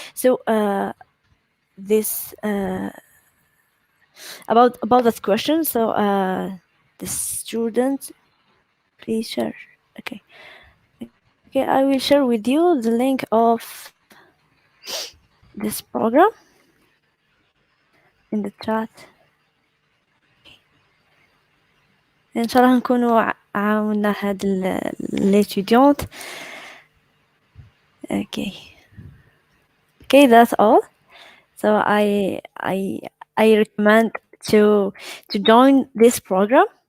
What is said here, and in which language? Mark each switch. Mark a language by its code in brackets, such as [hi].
[en] So this about that question. So the student please share. Okay, I will share with you the link of this program in the chat. [ar] إن شاء الله نكونوا عاوننا هاد l'étudiante. [en] Okay, that's all. So I recommend to join this program.